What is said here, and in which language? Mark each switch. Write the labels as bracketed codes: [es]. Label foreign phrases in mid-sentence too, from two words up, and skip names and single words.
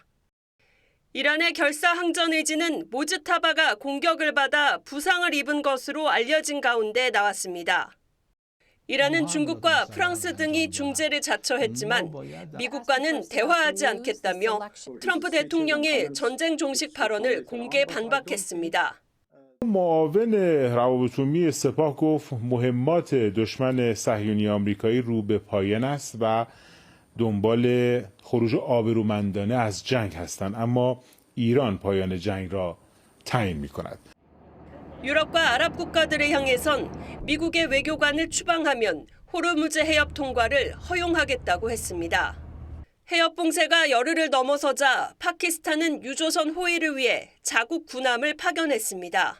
[ko] 이란의 결사항전 의지는 모즈타바가 공격을 받아 부상을 입은 것으로 알려진 가운데 나왔습니다. 이란은 중국과 프랑스 등이 중재를 자처했지만 미국과는 대화하지 않겠다며 트럼프 대통령의 전쟁 종식 발언을 공개 반박했습니다. [fa] معاون روابط عمومی سپاه گفت مهمات دشمن صهیونی آمریکایی رو به پایان است و دنبال خروج آبرومندانه از جنگ هستند اما ایران پایان جنگ را تعیین می‌کند. [ko] 유럽과 아랍 국가들을 향해선 미국의 외교관을 추방하면 호르무즈 해협 통과를 허용하겠다고 했습니다. 해협 봉쇄가 열흘을 넘어서자 파키스탄은 유조선 호위를 위해 자국 군함을 파견했습니다.